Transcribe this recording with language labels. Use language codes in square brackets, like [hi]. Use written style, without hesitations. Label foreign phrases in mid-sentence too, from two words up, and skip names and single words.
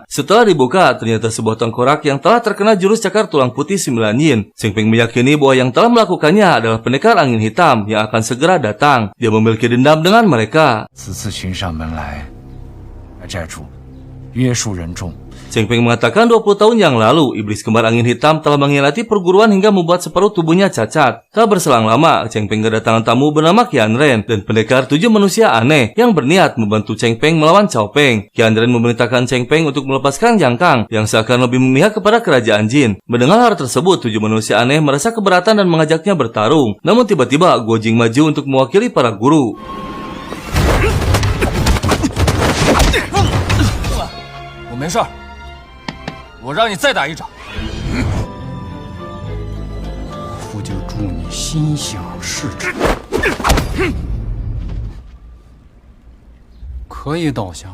[id] Setelah dibuka, ternyata sebuah tengkorak yang telah terkena jurus cakar tulang putih 9 yin. Cheng Peng meyakini bahwa yang telah melakukannya adalah pendekar angin hitam yang akan segera datang. Dia memiliki dendam dengan mereka. [zh] 此次寻上门来，寨主约束人众。 [id] Cheng Peng mengatakan 20 tahun yang lalu, iblis kembar angin hitam telah mengkhianati perguruan hingga membuat separuh tubuhnya cacat. Tak berselang lama, Cheng Peng kedatangan tamu bernama Qian Ren dan pendekar 7 manusia aneh yang berniat membantu Cheng Peng melawan Cao Peng. Qian Ren memerintahkan Cheng Peng untuk melepaskan Yang Kang yang seakan lebih memihak kepada kerajaan jin. Mendengar hal tersebut, 7 manusia aneh merasa keberatan dan mengajaknya bertarung. Namun tiba-tiba Guo Jing maju untuk mewakili para guru. [zh] 我没事儿，我让你再打一掌。夫就祝你心想事成。可以倒下了。